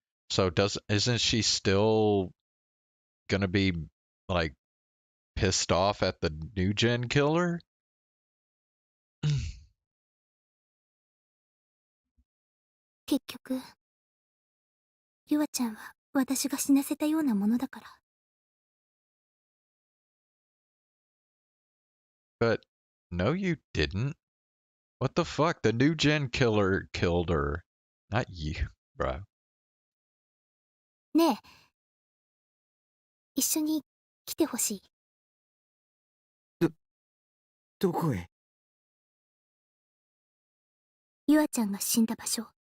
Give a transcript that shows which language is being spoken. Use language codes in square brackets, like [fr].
[en] So isn't she still gonna be like pissed off at the new gen killer? [ja] 結局、ゆあちゃんは私が死なせたようなものだから。 [en] But no, you didn't. What the fuck? The new gen killer killed her. Not you, bro. [ja] ねえ、一緒に来てほしい。どこへ。ゆあちゃんが死んだ場所。